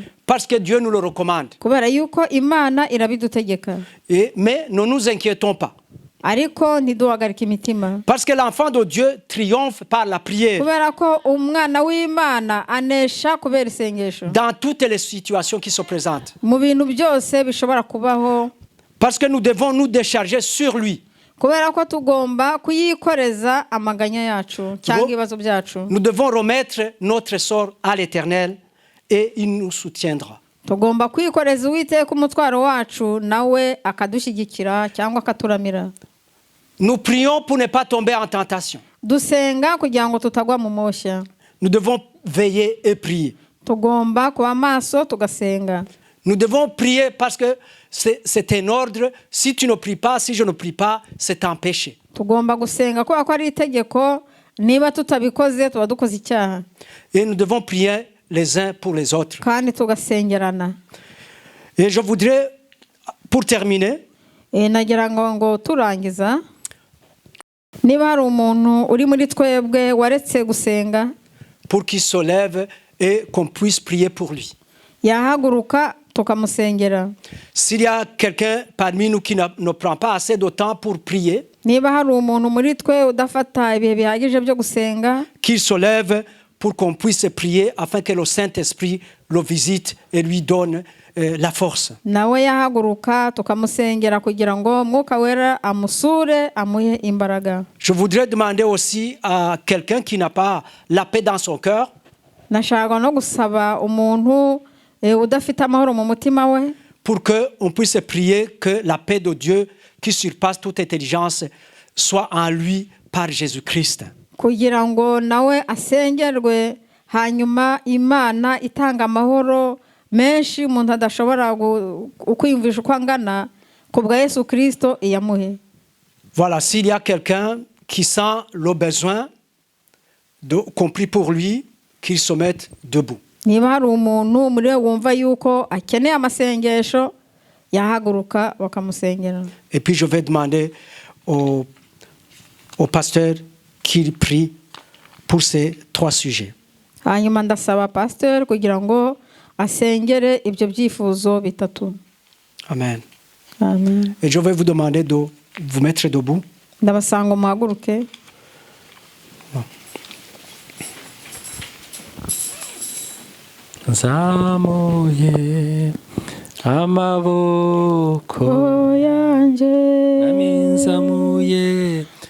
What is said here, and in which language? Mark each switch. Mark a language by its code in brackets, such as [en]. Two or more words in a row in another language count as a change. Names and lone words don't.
[fr] Parce que Dieu nous le recommande. [rw] Kubera yuko Imana irabidutegeka. [fr] Mais ne nous inquiétons pas. [rw] Ariko ntiduhagarike imitima. [fr] Parce que l'enfant de Dieu triomphe par la prière. [rw] Kubera ko umwana w'Imana anesha kubera isengesho. [fr] Dans toutes les situations qui se présentent. [rw] Mu bintu byose bishobora kubaho. [fr] Parce que nous devons nous décharger sur lui. [rw] Kubera ko tugomba kuyikoreza amaganya yacu cyangwa ibibazo byacu. [fr] Nous devons remettre notre sort à l'Éternel et il nous soutiendra. [rw] tugomba kwikoreza uwiteka umutwaro wacu nawe akadushyigikira cyangwa akaturamira. [fr] Nous prions pour ne pas tomber en tentation. [rw] Dusenga kugira ngo tutagwa mu moshya. [fr] Nous devons veiller et prier. [rw] Tugomba kuba maso tugasenga. [fr] Nous devons prier parce que c'est un ordre. Si tu ne pries pas, si je ne prie pas, c'est un péché. [rw] Tugomba gusenga kubera ko ari itegeko, niba tutabikoze tuba dukoze icyaha. [fr] Et nous devons prier les uns pour les autres. [rw] Kandi tugasengerana. [fr] Et je voudrais, pour terminer, [rw] nagira ngo turangiza, niba hari umuntu uri muri twebwe waretse gusenga, [fr] pour qu'il se lève et qu'on puisse prier pour lui. [rw] yahaguruka tukamusengera. [fr] S'il y a quelqu'un parmi nous qui ne prend pas assez de temps pour prier, [rw] niba hari umuntu muri twe udafata ibihe bihagije byo gusenga, [fr] qu'il se lève pour qu'on puisse prier afin que le Saint-Esprit le visite et lui donne la force. [rw] nawe yahaguruka tukamusengera kugira ngo Mwuka Wera amusure amuhe imbaraga. [fr] Je voudrais demander aussi à quelqu'un qui n'a pas la paix dans son cœur, [rw] nashaka no gusaba umuntu udafite amahoro mu mutima we, [fr] pour qu'on puisse prier que la paix de Dieu qui surpasse toute intelligence soit en lui par Jésus-Christ. [rw] kugira ngo nawe asengerwe, hanyuma Imana itanga amahoro menshi umuntu adashobora kwiyumvisha uko angana, ku bwa Yesu Kristo iyamuhe. [fr] Voilà, s'il y a quelqu'un qui sent le besoin qu'on prie pour lui, qu'il se mette debout. [rw] niba hari umuntu muri we wumva yuko akeneye amasengesho, yahaguruka bakamusengera. [fr] Et puis je vais demander au pasteur qu'il prie pour ces 3 sujets. [rw] hanyuma ndasaba pasteur kugira ngo asengere ibyo byifuzo bitatu. Amen. Amen. [fr] Et je vais vous demander de vous mettre debout. [rw] ndabasanga muhaguruke. Zamuye amaboko yanjye, zamuye